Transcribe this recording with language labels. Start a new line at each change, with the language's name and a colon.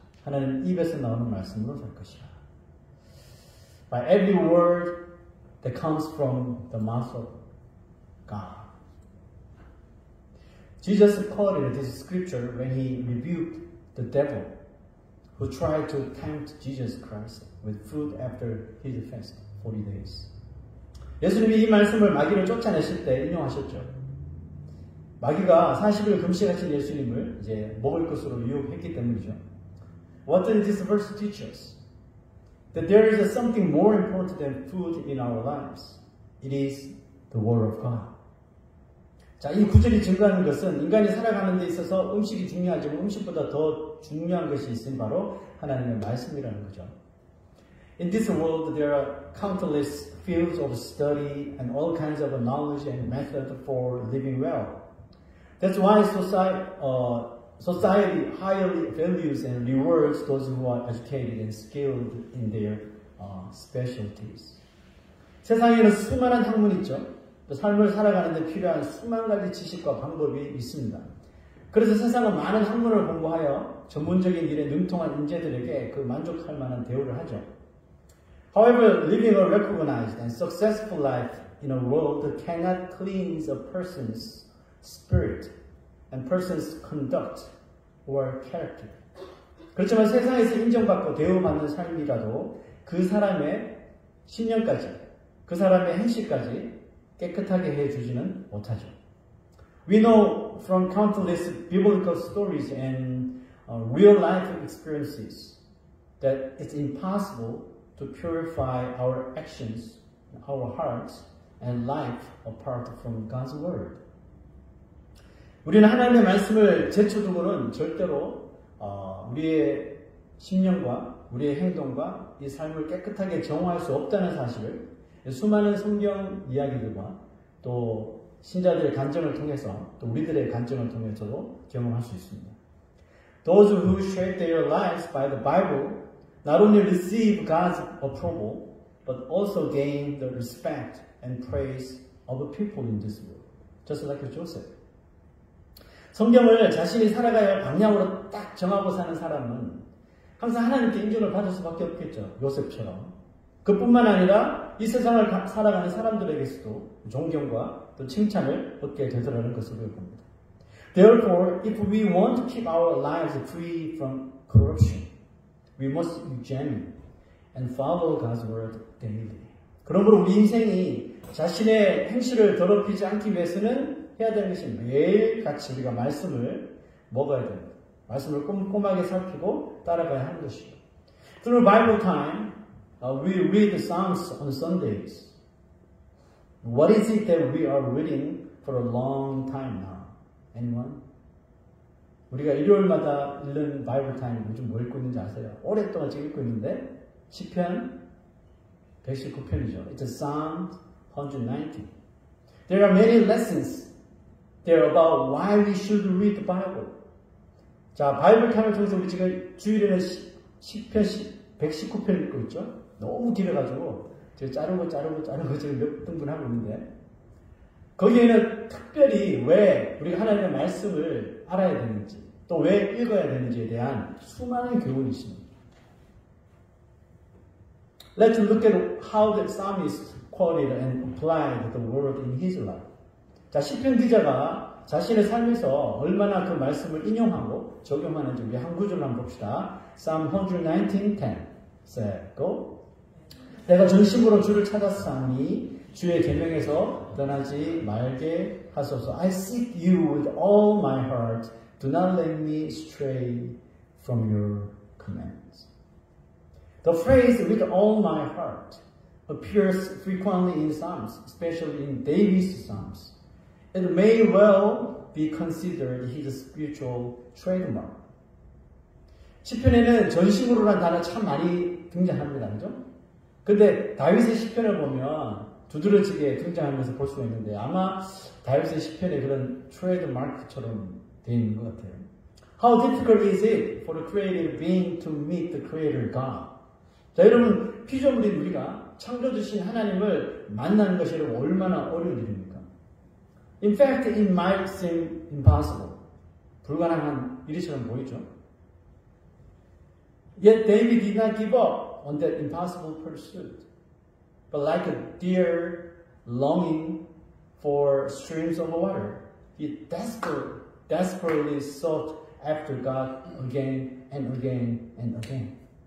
Korean: 하나님 입에서 나오는 말씀으로 살 것이라.
English: By every word that comes from the mouth of God. Jesus quoted this scripture when he rebuked the devil who tried to tempt Jesus Christ with food after his fast, 40 days.
Korean: 예수님이 이 말씀을 마귀를 쫓아내실 때 인용하셨죠. 마귀가 40일 금식하신 예수님을 이제 먹을 것으로 유혹했기 때문이죠.
English: What did this verse teach us? That there is something more important than food in our lives. It is the Word of God.
Korean: 자, 이 구절이 증거하는 것은 인간이 살아가는 데 있어서 음식이 중요하지만 음식보다 더 중요한 것이 있으니 바로 하나님의 말씀이라는 거죠.
English: In this world, there are countless fields of study and all kinds of knowledge and method for living well. That's why society highly values and rewards those who are educated and skilled in their specialties.
Korean: 세상에는 수많은 학문이 있죠. 삶을 살아가는 데 필요한 수만 가지 지식과 방법이 있습니다. 그래서 세상은 많은 학문을 공부하여 전문적인 일에 능통한 인재들에게 그 만족할 만한 대우를 하죠.
English: However, living a recognized and successful life in a world cannot cleanse a person's spirit and person's conduct or character.
Korean: 그렇지만 세상에서 인정받고 대우받는 삶이라도 그 사람의 신념까지, 그 사람의 행실까지 깨끗하게 해주지는 못하죠.
English: We know from countless biblical stories and real life experiences that it's impossible to purify our actions, our hearts, and life apart from God's Word.
Korean: 우리는 하나님의 말씀을 제쳐두고는 절대로 우리의 심령과 우리의 행동과 이 삶을 깨끗하게 정화할 수 없다는 사실을 수많은 성경 이야기들과 또 신자들의 간증을 통해서 또 우리들의 간증을 통해서도 경험할 수 있습니다.
English: Those who shape their lives by the Bible not only receive God's approval, but also gain the respect and praise of the people in this world. Just like Joseph.
Korean: 성경을 자신이 살아가야 할 방향으로 딱 정하고 사는 사람은 항상 하나님께 인정을 받을 수밖에 없겠죠. 요셉처럼. 그뿐만 아니라 이 세상을 살아가는 사람들에게서도 존경과 또 칭찬을 얻게 되더라는 것을 봅니다.
English: Therefore, if we want to keep our lives free from corruption, we must examine and follow God's word daily.
Korean: 그러므로 우리 인생이 자신의 행실을 더럽히지 않기 위해서는 해야 되는 것이 매일같이 우리가 말씀을 먹어야 됩니다. 말씀을 꼼꼼하게 살피고 따라가야 하는 것이죠.
English: Through Bible time, we read the Psalms on Sundays. What is it that we are reading for a long time now? Anyone?
Korean: 우리가 일요일마다 읽는 바이블 타임 요즘 뭐 읽고 있는지 아세요? 오랫동안 지금 읽고 있는데 시편 119편이죠.
English: It's a Psalm 119. There are many lessons They're about why we should read the Bible.
Korean: 자, 바이블 타임을 통해서 우리 지금 주일에는 시편 119편 읽고 있죠? 너무 길어가지고 제가 자르고 지금 몇 등분 하고 있는데 거기에는 특별히 왜 우리가 하나님의 말씀을 알아야 되는지 또 왜 읽어야 되는지에 대한 수많은 교훈이 있습니다.
English: Let's look at how the psalmist quoted and applied the word in his life.
Korean: 자, 시편 기자가 자신의 삶에서 얼마나 그 말씀을 인용하고 적용하는지 우리 한 구절로 한번 봅시다.
English: Psalm 119:10 Say, go.
Korean: 내가 전심으로 주를 찾았사오니 주의 계명에서 떠나지 말게 하소서.
English: I seek you with all my heart. Do not let me stray from your commands. The phrase with all my heart appears frequently in Psalms, especially in David's Psalms. It may well be considered his spiritual trademark.
Korean: 시편에는 전심으로라는 단어 참 많이 등장합니다. 그죠? 근데 다윗의 시편을 보면 두드러지게 등장하면서 볼 수가 있는데 아마 다윗의 시편에 그런 트레이드마크처럼 되어 있는 것 같아요.
English: How difficult is it for the created being to meet the creator God?
Korean: 자, 여러분, 피조물인 우리가 창조주신 하나님을 만나는 것이 여러분 얼마나 어려운 일입니까?
English: In fact, it might seem impossible.
Korean: 불가능한 일처럼 보이죠?
English: Yet David did not give up on that impossible pursuit. But like a deer longing for streams of water, he desperately sought after God again and again and again.